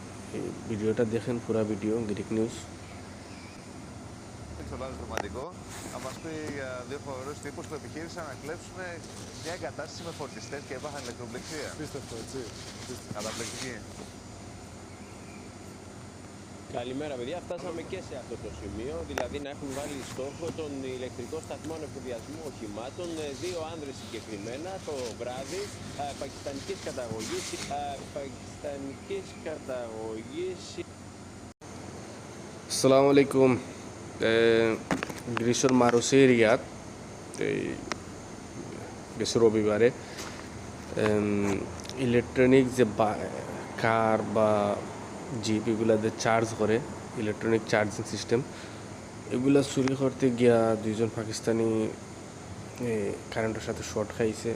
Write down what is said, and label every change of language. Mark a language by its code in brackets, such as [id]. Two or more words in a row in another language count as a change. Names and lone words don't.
[bn] এই ভিডিওটা দেখেন, পুরা ভিডিও [en] Greek news. [el] Εξολάδος ρομαντικό. Θα μας πει δύο φοβερούς τύπους που επιχείρησαν να κλέψουν μια εγκατάσταση με φορτιστές και έπαθαν ηλεκτροπληξία. Απίστευτο, έτσι. Απίστευτο. Καταπληκτική. Καλημέρα, παιδιά. Φτάσαμε και σε αυτό το σημείο, δηλαδή να έχουν βάλει στόχο τον ηλεκτρικό σταθμό ανεφοδιασμού οχημάτων. Δύο άνδρες συγκεκριμένα το βράδυ, πακιστανικής καταγωγής. [ar] السلام عليكم. [bn] গ্রীষ্মর মারুসি এরিয়াত গেছে রবিবারে ইলেকট্রনিক যে কার বা জিপ এগুলাতে চার্জ করে, [en] electronic charging system, [bn] এগুলা চুরি করতে গিয়া দুইজন পাকিস্তানি কারেন্টের সাথে শর্ট খাইছে।